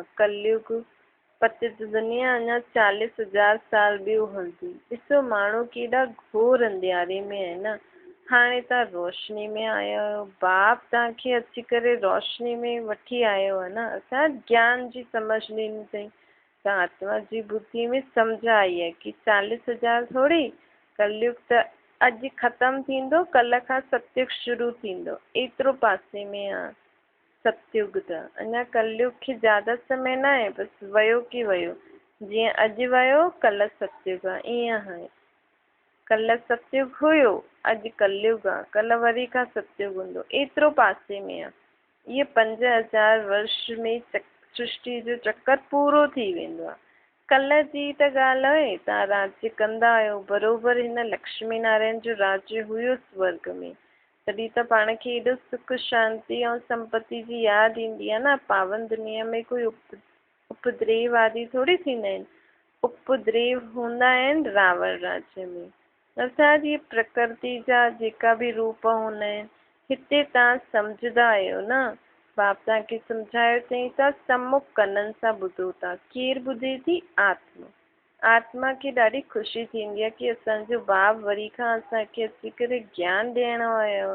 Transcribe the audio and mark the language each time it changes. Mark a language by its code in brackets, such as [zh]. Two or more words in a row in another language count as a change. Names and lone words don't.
[sd] कलयुग पतित दुनिया अञा 40,000 साल ॿियो हलंदी। ॾिसो माण्हू केॾा घोर अंधियारे में आहे न। हाणे तव्हां रोशनी में आया आहियो। बाप तव्हांखे अची करे रोशनी में वठी आयो आहे न। असां ज्ञान जी समझ ॾिनी अथई। त आत्मा जी बुद्धि में सम्झ आई है कि 40,000 थोड़ी, कलयुग त अॼु ख़त्म थींदो, कल्ह खां सतयुग शुरू थींदो, एतिरो पासे में आहे सतयुग। त अञा कलयुग खे ज्यादा समय न आहे, बसि वियो की वियो, जीअं अॼु वियो कल्ह सतयुग आहे, ईअं आहे। कल्ह सतयुग हुयो, अॼु कलयुग आहे, कल्ह वरी खां सतयुग हूंदो, एतिरो पासे में आहे। इहे 5,000 वर्ष में सृष्टि जो चक्कर पूरो थी वेंदो आहे। कल्ह जी त ॻाल्हि आहे, तव्हां राज्य कंदा आहियो, बरोबरि हिन लक्ष्मी नारायण जो राज्य हुयो स्वर्ग में, तॾहिं त पाण खे एॾो सुख शांति ऐं संपत्ति जी यादि ईंदी आहे न। पावन दुनिया में कोई उपद्रेव आदि थोड़ी थींदा आहिनि, उपद्रेव हूंदा आहिनि रावण राज्य में। अर्थात ये प्रकृति जा जेका बि रूप हूंदा आहिनि, हिते तव्हां सम्झंदा आहियो न। बाप तव्हांखे सम्झायो चई था, सम्मुख कननि सां ॿुधो था। केरु ॿुधे थी? आत्मा। आत्मा खे ॾाढी ख़ुशी थींदी आहे कि असांजो बाप वरी खां असांखे अची करे ज्ञान ॾियण आयो।